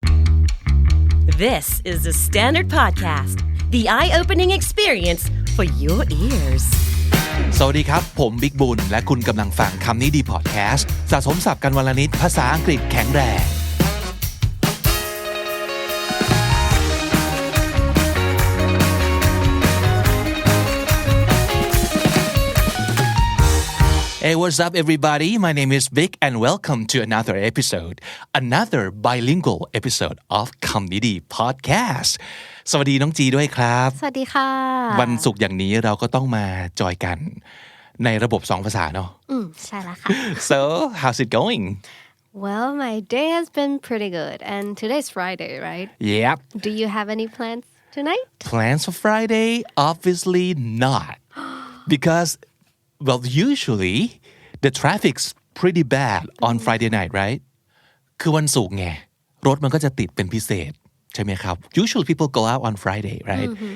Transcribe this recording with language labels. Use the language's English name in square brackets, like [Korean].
[English] This is the Standard Podcast, the eye-opening experience for your ears. [Thai] สวัสดีครับผมบิ๊กบุญและคุณกำลังฟังคำนี้ดีพอดแคสต์สะสมศัพท์กันวันละนิดภาษาอังกฤษแข็งแรง [English] Hey, what's up, everybody? My name is Vic, and welcome to another bilingual episode of คำนี้ดี podcast. [Thai] สวัสดีน้องจีด้วยครับ สวัสดีค่ะ วันศุกร์อย่างนี้เราก็ต้องมาจอยกันในระบบ2ภาษาเนาะ ใช่แล้วค่ะ [English] So, how's it going? Well, my day has been pretty good, and today's Friday, right? Yep. Do you have any plans tonight? Plans for Friday? Obviously not. Because...Well, usually the traffic's pretty bad on Friday night, right? [Thai] คือวันศุกร์ไงรถมันก็จะติดเป็นพิเศษใช่ไหมครับ [English] Usually people go out on Friday, right?